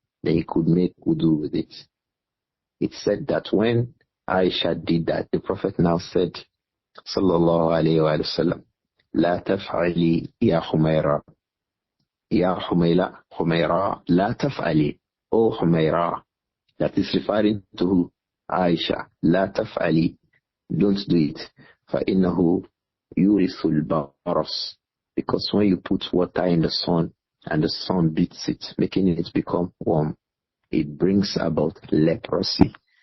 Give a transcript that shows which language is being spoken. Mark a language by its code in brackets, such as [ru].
[en] Then he could make wudu with it. It said that when Āishah did that, the Prophet now said, sallallahu alayhi wa sallam, [ar] لا تفعلي يا حميرة يا حميرة لا تفعلي. [en] Oh Humaira, that is referring to Āishah. [ar] لا تفعلي, [en] don't do it. [ar] فإنه يورث البرص, [en] because when you put water in the sun and the sun beats it, making it become warm, it brings about leprosy.